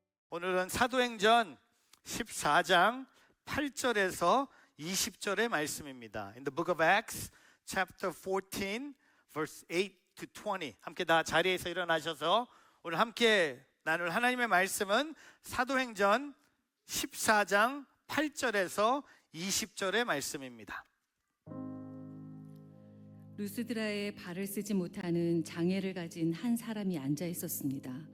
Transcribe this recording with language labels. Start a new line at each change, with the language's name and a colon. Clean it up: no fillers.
Korean: 오늘은 사도행전 14장 8절에서 20절의 말씀입니다.
English: In the book of Acts, chapter 14, verse 8 to 20.
Korean: 함께 다 자리에서 일어나셔서 오늘 함께 나눌 하나님의 말씀은 사도행전 14장 8절에서 20절의 말씀입니다. 루스드라에 발을 쓰지 못하는 장애를 가진 한 사람이 앉아 있었습니다.